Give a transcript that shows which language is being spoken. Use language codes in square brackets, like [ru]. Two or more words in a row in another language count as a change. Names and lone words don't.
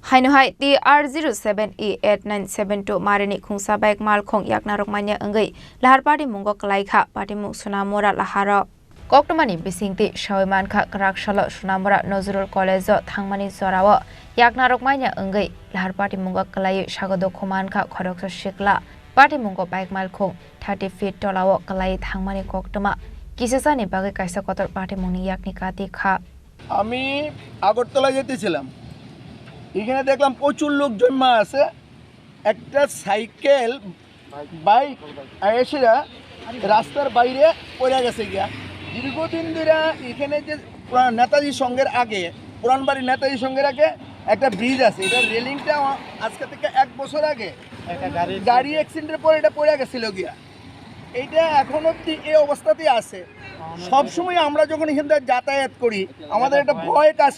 [trp] Hainuhai TR07E-8972 Marini Khungsa bike Malkhung Manya Wngwi Lahar Patimungo Kwlaikha Patimungo Sunamura Lahar Koktomani Bisingti Shawimanka Karakshala Sunamura Nozrul College Thangmani Zorawa Manya Wngwi Lahar Patimungo Kwlai Shagodo Khomanka Khorang Shikla Patimungo bike Malkhung 30 feet tolawo Kwlai Thangmani Koktoma Kisasani Bagi Kaisa Kotor Patimuni Yaknikati Kha [bn] আমি আগরতলা যেতেছিলাম এখানে দেখলাম প্রচুর লোক জমা আছে একটা সাইকেল বাইক এসেরা রাস্তার বাইরে পড়ে গেছে গিয়া দীর্ঘদিন ধরে এখানে যে নেতাজি সংঘের আগে পুরানবাড়ি নেতাজি সংঘের আগে একটা ব্রিজ আছে এটা রেলিংটা আজকে থেকে 1 বছর আগে একটা গাড়ি অ্যাক্সিডেন্টের পর এটা পড়ে গেছিল গিয়া এইটা এখন অবধি এই অবস্থাতেই আছে সব সময় আমরা যখন এখান থেকে যাতায়াত করি আমাদের একটা ভয়